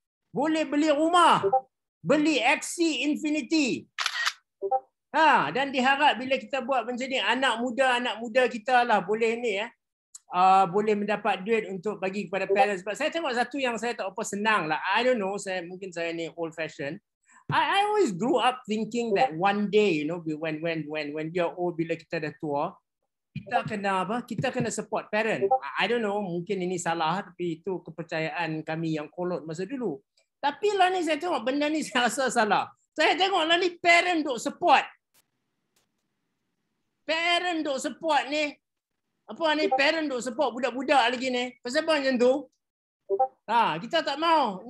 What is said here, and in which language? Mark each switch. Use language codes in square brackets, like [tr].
[ms] Boleh beli rumah. Beli Axie Infinity. Dan diharap bila kita buat macam ni, anak muda kita lah boleh ni boleh mendapat duit untuk bagi kepada parents. Sebab saya tengok satu yang saya tak apa senang lah. [en] I don't know, [ms] mungkin saya ni [en] old fashion. I always grew up thinking that one day, you know, when we are old, [ms] bila kita dah tua, kita kena apa? Kita kena support parent. [en] I don't know, [ms] mungkin ini salah, tapi itu kepercayaan kami yang kolot masa dulu. Tapi lah ni saya tengok benda ni saya rasa salah. Saya tengok lah ni parent duk support. Parent duk support ni. Apa ni, parent duk support budak-budak lagi ni. Pasal apa macam tu? Kita tak mau.